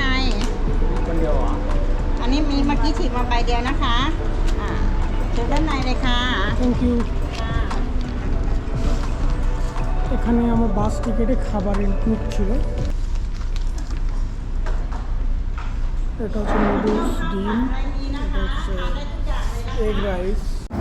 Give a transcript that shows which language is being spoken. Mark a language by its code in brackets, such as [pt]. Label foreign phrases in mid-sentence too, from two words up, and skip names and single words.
[th] คนเดียวเหรอ อันนี้มีเมื่อกี้ฉีกมาใบเดียวนะคะเชิญด้านในเลยค่ะ [en] thank you. [bn] এখানে আমার [en] bus ticket-e [bn] খাবারের ইনক্লুড ছিল। এটা হচ্ছে নুডলস, ডিম, এটা হচ্ছে [en] egg rice,